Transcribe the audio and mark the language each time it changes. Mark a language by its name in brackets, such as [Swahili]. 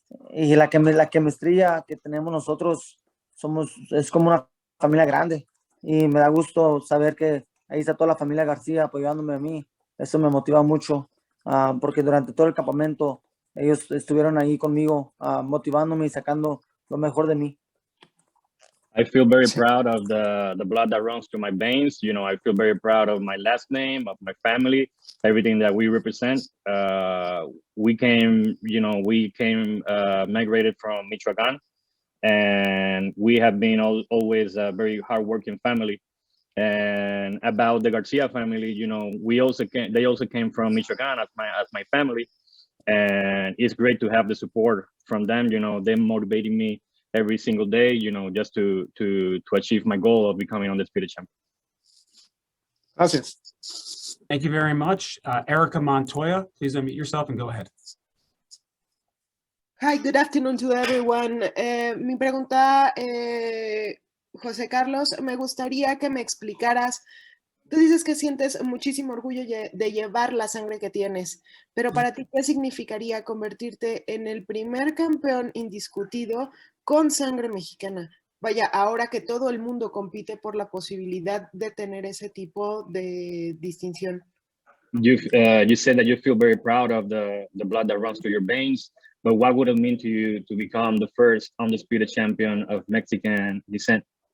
[Spanish] Y la chemistría que tenemos nosotros es como una familia grande. Y me da gusto saber que ahí está toda la familia García apoyándome a mí. Eso me motiva mucho, porque durante todo el campamento ellos estuvieron ahí conmigo, motivándome y sacando lo mejor de mí. [English] I feel very proud of the blood that runs through my veins. You know, I feel very proud of my last name, of my family, everything that we represent. We came migrated from Michoacan, and we have been always a very hardworking family. And about the Garcia family, you know, they also came from Michoacan as my family, and it's great to have the support from them. You know, them motivating me every single day, you know, just to achieve my goal of becoming undisputed champion. [Spanish] Gracias. [English] Thank you very much. Erica Montoya, please unmute yourself and go ahead. [Spanish] Hi, good afternoon to everyone. Mi pregunta, José Carlos, me gustaría que me explicaras. Tú dices que sientes muchísimo orgullo de llevar la sangre que tienes, pero para ti, ¿qué significaría convertirte en el primer campeón indiscutido con sangre mexicana? Vaya, ahora que todo el mundo compite por la posibilidad de tener ese tipo de distinción. [English] You said that you feel very proud of the blood that runs through your veins, but what would it mean to you to become the first undisputed champion of Mexican descent?